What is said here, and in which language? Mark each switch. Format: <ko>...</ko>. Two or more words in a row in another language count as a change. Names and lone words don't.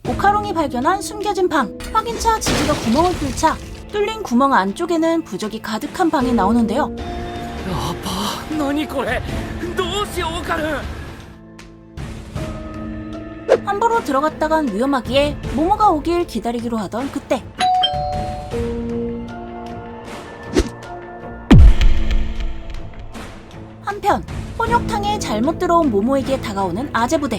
<ko>오카롱이 발견한 숨겨진 방. 확인차 지지가 구멍을 뚫자 뚫린 구멍 안쪽에는 부적이 가득한 방이 나오는데요.</ko> <ja>やば、何これ、どうしようかる。</ja> <ko>함부로 들어갔다간 위험하기에 모모가 오길 기다리기로 하던 그때 한편 혼욕탕에 잘못 들어온 모모에게 다가오는 아재 부대.</ko>